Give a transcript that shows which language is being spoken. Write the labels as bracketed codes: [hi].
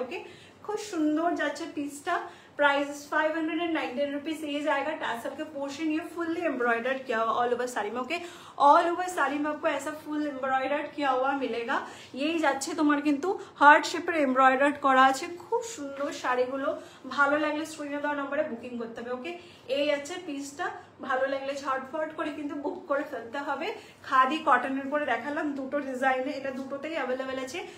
[bn] ওকে খুব সুন্দর যাচ্ছে পিসটা। Price 599 rupees. [hi] ये जाएगा टैसल के पोर्शन, ये फुल्ली एम्ब्रॉयडर्ड किया हुआ ऑल ओवर साड़ी में। ओके ऑल ओवर साड़ी में आपको ऐसा फुल एम्ब्रॉयडर्ड किया हुआ मिलेगा। [bn] यही যাচ্ছে তোমার কিন্তু হার্ট শেপের এমব্রয়ডার্ড করা আছে। খুব সুন্দর শাড়িগুলো, ভালো লাগলে স্ক্রিনে দেওয়া নম্বরে বুকিং করতে হবে। ওকে এই আছে পিসটা, ভালো লাগলে ঝটফট করে কিন্তু বুক করে ফেলতে হবে। খাদি কটনের উপরে দেখালাম দুটো ডিজাইনে, এটা দুটোতেই অ্যাভেলেবেল আছে।